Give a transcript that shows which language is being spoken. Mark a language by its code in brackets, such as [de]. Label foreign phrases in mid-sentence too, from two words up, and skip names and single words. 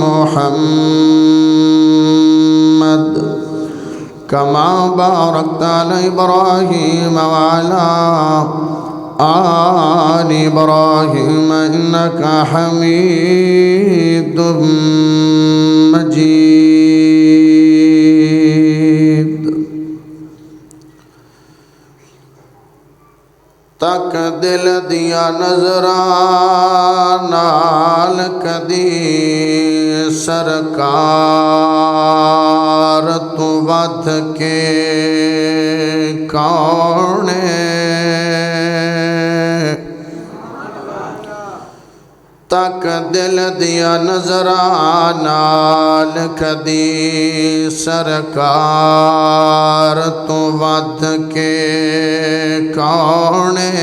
[ar] محمد كما باركت على إبراهيم وعلى آل إبراهيم إنك حميد مجيد [pa] تک دل دیا نظراں نال کدی سرکار تو ودھ کے کون تک دل دیا نظراں نال کدی سرکار تو ودھ کے کون